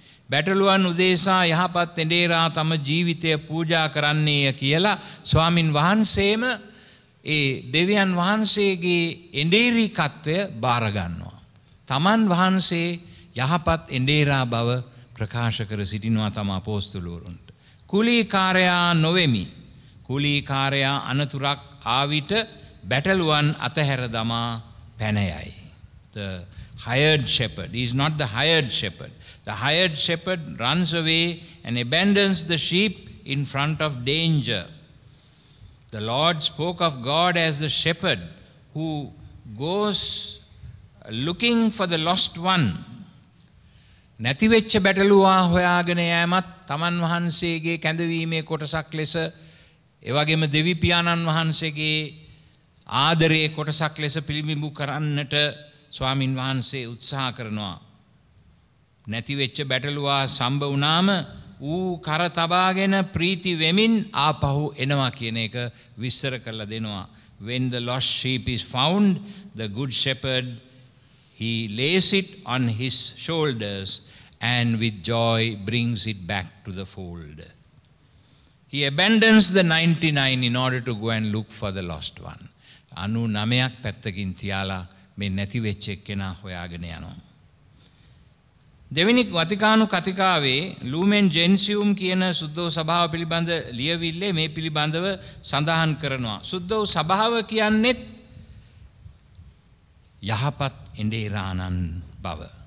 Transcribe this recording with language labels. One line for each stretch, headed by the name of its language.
Sinhala: Bataluan udesa yahapat endera tama ජීවිතය පූජා කරන්නේය කියලා ස්වාමින් වහන්සේම ඒ දෙවියන් වහන්සේගේ එඬේරීකත්වය බාර ගන්නවා. තමන් වහන්සේ යහපත් එඬේරා බව ප්‍රකාශ කර සිටිනවා තම අපෝස්තලවරුන්ට. කුලීකාරයා නොවෙමි. කුලීකාරයා අනතුරක් ආවිට බැටළුවන් අතහැර දමා පැන යයි.
English: The hired shepherd is not the hired shepherd. The hired shepherd runs away and abandons the sheep in front of danger. The Lord spoke of God as the shepherd who goes looking for the lost one.
Sinhala: නැතිවෙච්ච බැටළුවා හොයාගෙන යෑමත් තමන් වහන්සේගේ කැඳවීමේ කොටසක් ලෙස එවැගේම දෙවි පියාණන් වහන්සේගේ ආදරයේ කොටසක් ලෙස පිළිඹු කරන්නට ස්වාමින් වහන්සේ උත්සාහ කරනවා. නැතිවෙච්ච බැටළුවා සම්බ වුණාම ඌ කර තබාගෙන ප්‍රීති වෙමින් ආපහු එනවා කියන එක විස්තර කරලා දෙනවා.
English: When the lost sheep is found, the good shepherd, he lays it on his shoulders and with joy brings it back to the fold. He abandons the 99 in order to go and look for the lost one.
Sinhala: 99ක් පැත්තකින් තියාලා මේ නැති වෙච්ච එක්කෙනා හොයාගෙන යනවා. දෙවෙනි වතිකානු කතිකාවේ ලූමෙන් ජෙන්සියුම් කියන සුද්ධෝ සභාව පිළිබඳ ලියවිල්ලේ මේ පිළිබඳව සඳහන් කරනවා. සුද්ධෝ සභාව කියන්නේ යහපත් එඬේරාණන් බව.